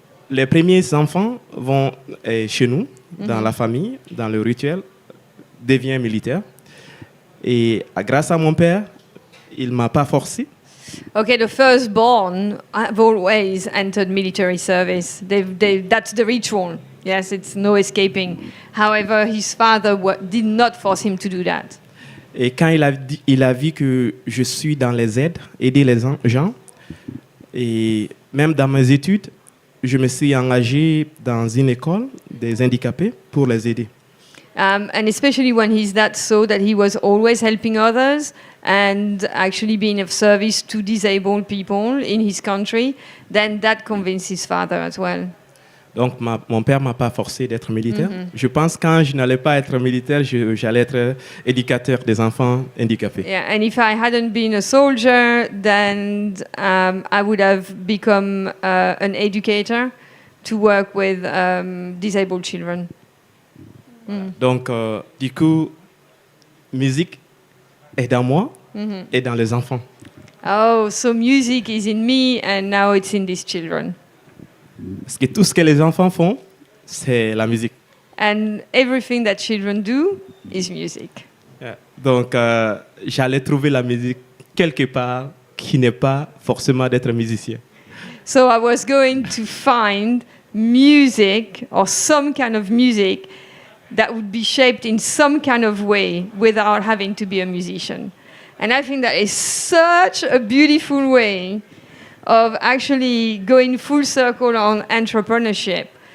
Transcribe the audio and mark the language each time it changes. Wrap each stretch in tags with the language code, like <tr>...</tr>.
<fr>Les premiers enfants vont chez nous, dans la famille, dans le rituel, deviennent militaires. Et grâce à mon père, il m'a pas forcé.</fr> <en>Okay, the firstborn have always entered military service. That's the ritual. Yes, it's no escaping. However, his father did not force him to do that.</en> <fr>Et quand il a vu que je suis dans les aides, aider les gens, et même dans mes études, je me suis engagé dans une école des handicapés pour les aider.</fr> <en>And especially when his dad saw that he was always helping others and actually being of service to disabled people in his country, then that convinced his father as well.</en> <fr>Donc mon père m'a pas forcé d'être militaire. Je pense que quand je n'allais pas être militaire, j'allais être éducateur des enfants handicapés.</fr> <en>Yeah, and if I hadn't been a soldier, then I would have become an educator to work with disabled children.</en> <fr>Donc, du coup, musique est dans moi et dans les enfants.</fr> <en>Oh, so music is in me and now it's in these children.</en> <fr>Parce que tout ce que les enfants font, c'est la musique.</fr> <en>And everything that children do is music. Yeah.</en> <fr>Donc, j'allais trouver la musique quelque part qui n'est pas forcément d'être musicien.</fr> <en>So I was going to find music or some kind of music that would be shaped in some kind of way without having to be a musician. And I think that is such a beautiful way of actually going full circle on entrepreneurship.</en>